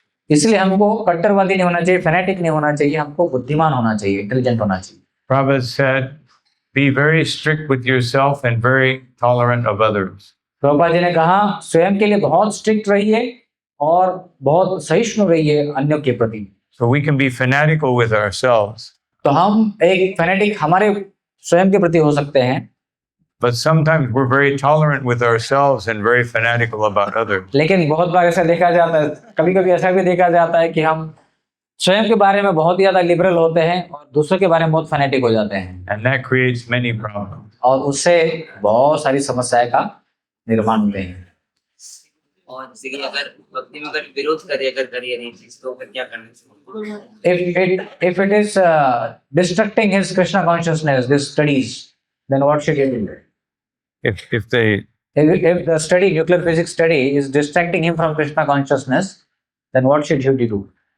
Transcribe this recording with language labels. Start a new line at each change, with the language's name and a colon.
Hindi: इसलिए हमको कट्टरवादी नहीं होना चाहिए, फैनेटिक नहीं होना चाहिए, हमको बुद्धिमान होना चाहिए, इंटेलिजेंट होना चाहिए.
English: Prabhupada said, be very strict with yourself and very tolerant of others.
Hindi: Prabhupada ji ने कहा स्वयं के लिए बहुत स्ट्रिक्ट रहिए और बहुत सहिष्णु रहिए अन्यों के प्रति.
English: So we can be fanatical with ourselves.
Hindi: तो हम एक फैनेटिक हमारे स्वयं के प्रति हो सकते हैं.
English: But sometimes we're very tolerant with ourselves and very fanatical about others.
Hindi: लेकिन बहुत बार ऐसा देखा जाता है, कभी कभी ऐसा भी देखा जाता है कि हम स्वयं के बारे में बहुत ज्यादा लिबरल होते हैं और दूसरों के बारे में बहुत फैनेटिक हो जाते हैं.
English: And that creates many problems.
Hindi: और उससे बहुत सारी समस्याएं का निर्माण होते हैं. और जैसे कि अगर भक्ति में अगर विरोध करे अगर करियर नहीं चीज तो फिर क्या करना चाहिए.
English: If it is destructing his Krishna consciousness, this studies, then what should he do? If the study, nuclear physics study, is distracting him from Krishna consciousness, then what should he do?